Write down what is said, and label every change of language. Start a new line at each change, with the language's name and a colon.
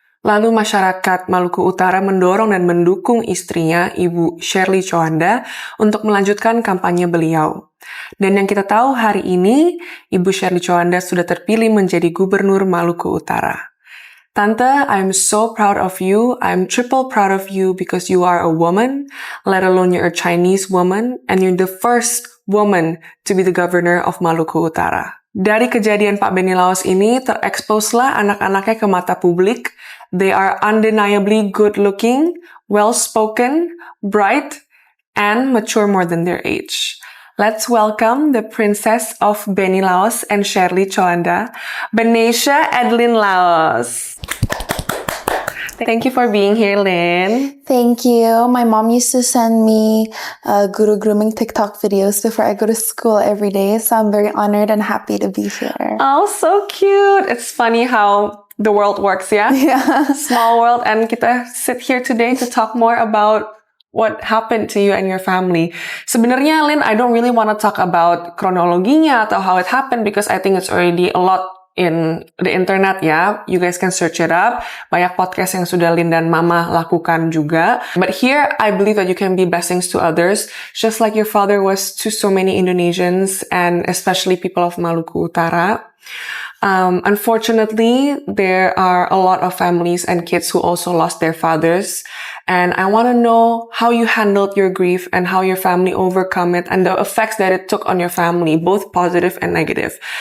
Indonesian: Lalu masyarakat Maluku Utara mendorong dan mendukung istrinya, Ibu Shirley Choanda, untuk melanjutkan kampanye beliau. Dan yang kita tahu hari ini, Ibu Shirley Choanda sudah terpilih menjadi Gubernur Maluku Utara.
English: Tante, I'm so proud of you. I'm triple proud of you because you are a woman, let alone you're a Chinese woman, and you're the first woman to be the Governor of Maluku Utara.
Indonesian: Dari kejadian Pak Benny Laos ini, tereksposlah anak-anaknya ke mata publik.
English: They are undeniably good-looking, well-spoken, bright, and mature more than their age. Let's welcome the Princess of Benny Laos and Shirley Choanda, Benesia Adeline Laos. Thank you for being here, Lynn. Thank you. My mom used to send me guru grooming TikTok videos before I go to school every day, so I'm very honored and happy to be here. Oh, so cute. It's funny how the world works, yeah? Yeah. Small world, and
Indonesian: kita
English: sit here today to talk more about what happened to you and your family.
Indonesian: Sebenarnya,
English: Lynn, I don't really want to talk about
Indonesian: kronologinya atau
English: how it happened because I think it's already a lot in the internet ya. You guys can search it up.
Indonesian: Banyak podcast yang sudah Lynn dan Mama lakukan juga.
English: But here, I believe that you can be blessings to others, just like your father was to so many Indonesians and especially people of Maluku Utara. Unfortunately, there are a lot of families and kids who also lost their fathers. And I want to know how you handled your grief and how your family overcome it and the effects that it took on your family, both positive and negative.